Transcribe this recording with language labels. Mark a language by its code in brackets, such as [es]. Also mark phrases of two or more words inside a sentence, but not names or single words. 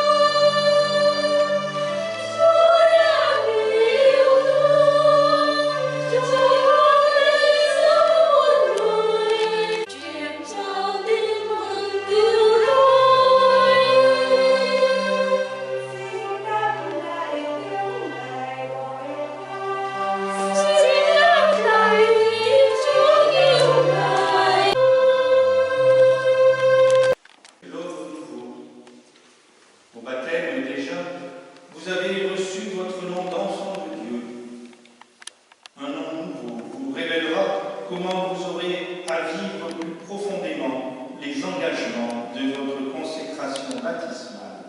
[vi] Chúa đã yêu con, Chúa ơi sống một người, truyền trao tin mừng cứu rỗi. Xin đáp lại tiếng Ngài gọi con, xin đáp lại tiếng Chúa kêu gọi. [fr] L'autre nouveau. Au baptême des jeunes, vous avez reçu votre nom d'enfant de Dieu. Un nom nouveau vous révélera comment vous aurez à vivre plus profondément les engagements de votre consécration baptismale.